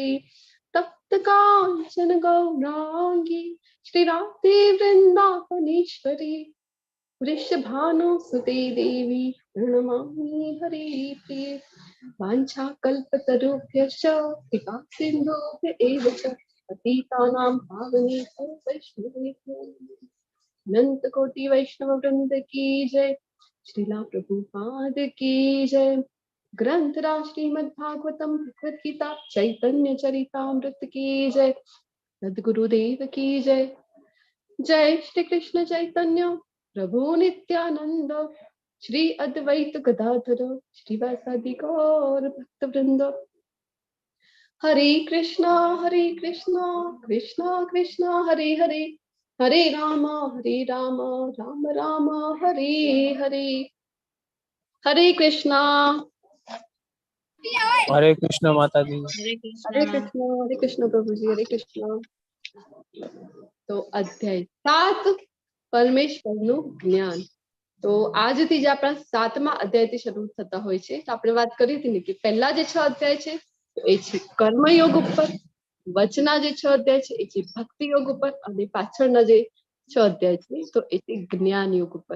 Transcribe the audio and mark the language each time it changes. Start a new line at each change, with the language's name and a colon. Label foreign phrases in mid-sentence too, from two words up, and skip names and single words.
Sanskrit: तप्त कांचन गौरांगी श्री राधे वृंदावनेश्वरी वृषभानुसुते देवी प्रणमामि हरिप्रिये। वाञ्छाकल्पतरुभ्यश्च कृपा सिन्धुभ्य एव च पतितानां पावनेभ्यो वैष्णवेभ्यो
Hindi: अनंत कोटि वैष्णव वृंद की जय। श्रीला प्रभुपाद की जय। ग्रंथराज श्रीमद्भागवतम भगवद गीता चैतन्य चरितामृत की जय। सद्गुरुदेव की जय।
Sanskrit: जय श्री कृष्ण चैतन्य प्रभु नित्यानंद श्री अद्वैत गदाधर श्रीवासादि गौर भक्त वृंद। हरे कृष्णा कृष्ण कृष्ण हरे हरे, हरे राम राम राम हरे हरे। हरे कृष्णा
Hindi: माताजी। हरे कृष्ण प्रभु जी, हरे कृष्ण।
Gujarati: तो अध्याय 7 પરમેશ્વરનું જ્ઞાન। તો આજથી જ આપણા 7મા અધ્યાયથી શરૂ થતા હોય છે। તો આપણે વાત કરી હતી ને કે પહેલા જે 6 અધ્યાય છે એ છે કર્મયોગ ઉપર, વચના જે 6 અધ્યાય છે એ છે ભક્તિ યોગ ઉપર અને પાછળના જે 6 અધ્યાય છે તો એ છે જ્ઞાન યોગ ઉપર।